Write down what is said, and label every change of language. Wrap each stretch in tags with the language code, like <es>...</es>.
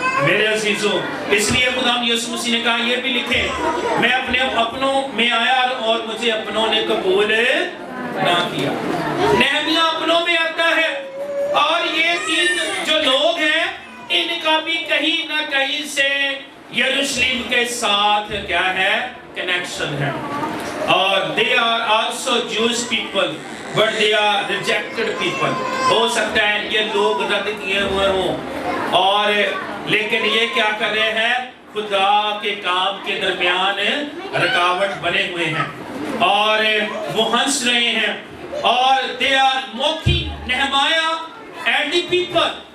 <hi>मेरे अजीजों, इसलिए खुदावंद यीशु मसीह ने कहा, ये भी लिखे, मैं अपने अपनों में आया और मुझे अपनों ने कबूल ना किया। नेहमिया अपनों में आता है, और ये 3 जो लोग हैं, इनका भी कहीं ना कहीं से यरूशलेम के साथ क्या है? कनेक्शन है।</hi> <en>और they are also Jewish people, but they are rejected people.</en> <hi>हो सकता है ये लोग रद्द किए हुए हों, और लेकिन ये क्या कर रहे हैं? खुदा के काम के दरमियान रुकावट बने हुए हैं, और वो हंस रहे हैं, और</hi> <en>they are mocking Nehemiah and the people.</en>